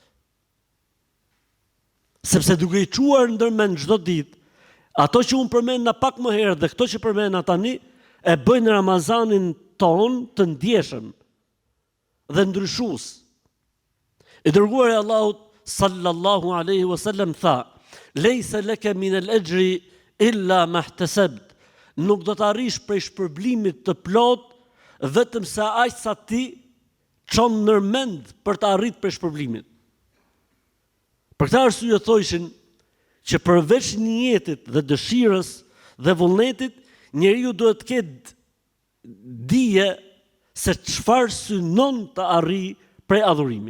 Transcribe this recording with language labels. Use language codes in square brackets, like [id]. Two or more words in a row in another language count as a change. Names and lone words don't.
[sq] Sepse duke i çuar ndërmend çdo ditë, ato që unë përmenda pak më herë dhe këto që përmenda tani, e bëjnë Ramazanin ton të ndjeshëm dhe ndryshues. I dërguari i Allahut [ar] صلى الله عليه وسلم tha: "ليس لك من الأجر إلا ما احتسبت." [sq] Nuk do të arrish prej shpërblimit të plot vetëm sa aq sa ti çon ndërmend për të arritur prej shpërblimit. Për këtë arsye thoshin që përveç njetit dhe dëshirës dhe vullnetit, njeriu duhet të ketë dije se çfarë synon të arrijë prej adhurimit.